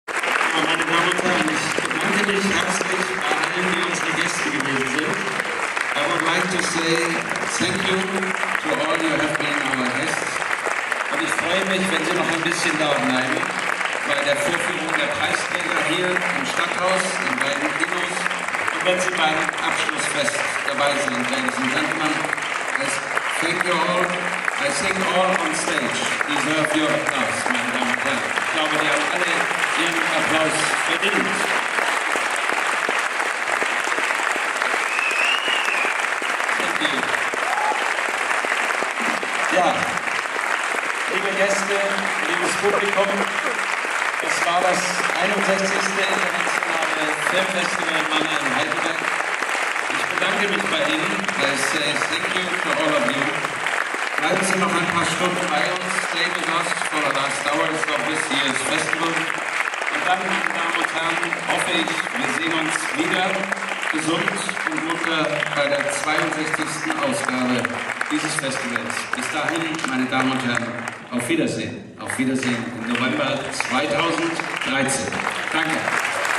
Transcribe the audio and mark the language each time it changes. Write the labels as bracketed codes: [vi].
[de] Meine Damen und Herren, ich bedanke mich herzlich bei allen, die unsere Gäste gewesen sind. [en] I would like to say thank you to all you have been our guests. [de] Und ich freue mich, wenn Sie noch ein bisschen da bleiben, bei der Vorführung der Preisträger hier im Stadthaus, in beiden Kinos, und wenn Sie beim Abschlussfest dabei sind, [en] Ladies and Gentlemen. Thank you all. I think all on stage deserve your applause, [de] meine Damen und Herren. Ich glaube, die haben alle ihren Applaus verdient. [en] Thank you. [de] Ja, liebe Gäste, liebes Publikum, es war das 61. Internationale Filmfestival Mannheim-Heidelberg. Ich bedanke mich bei Ihnen. [en] I say thank you to all of you. [de] Bleiben Sie noch ein paar Stunden bei uns. [en] Stay with us for the last hours of this year's festival. [de] Und dann, meine Damen und Herren, hoffe ich, wir sehen uns wieder gesund und munter bei der 62. Ausgabe dieses Festivals. Bis dahin, meine Damen und Herren, auf Wiedersehen. Auf Wiedersehen im November 2013. Danke.